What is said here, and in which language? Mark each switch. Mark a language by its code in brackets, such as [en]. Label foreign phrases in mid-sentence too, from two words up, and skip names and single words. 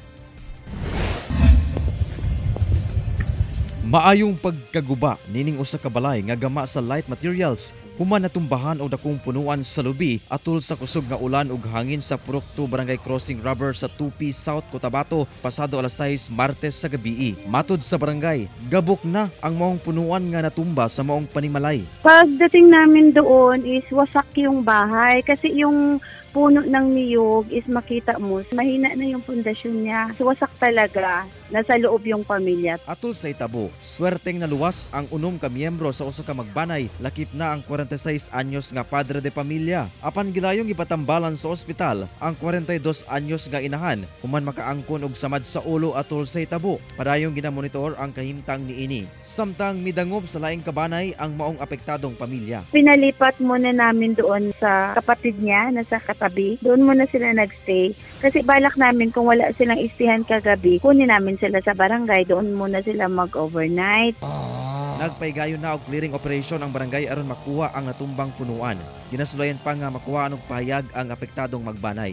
[ceb] Maayong pagkaguba nining usa ka balay nga gama sa [en] light materials [ceb] human natumbahan og dakong punuan sa lubi atol sa kusog nga ulan ug hangin sa Purokto Barangay Crossing Rubber sa Tupi South, Cotabato pasado alas 6 Martes sa gabi. Matud sa barangay, gabok na ang maong punuan nga natumba sa maong panimalay. [tl] Pagdating namin doon is wasak yung bahay kasi yung puno ng niyog is makita mo, mahina na yung pundasyon niya. So, wasak talaga. Nasa loob yung pamilya. [ceb] Atol sa Itabo, swerteng naluwas ang unom ka miyembro sa usa ka magbanay, lakip na ang 46 anyos nga [es] padre de pamilya. [ceb] Apan gidayong ipatambalan sa ospital ang 42 anyos nga inahan, human makaangkon og samad sa ulo atol sa Itabo. Padayong ginamonitor ang kahimtang niini. Samtang midangob sa laing kabanay ang maong apektadong pamilya. [tl] Pinalipat muna namin doon sa kapatid niya na sa katabi. Doon muna sila nagstay. Kasi balak namin kung wala silang istihan kagabi, kunin namin sila sa barangay, doon muna sila mag-overnight. [ceb] Nagpaygayon na og [en] clearing operation [ceb] ang barangay aron makuha ang natumbang punuan. Ginasulayan pa nga makuha og pahayag ang apektadong magbanay.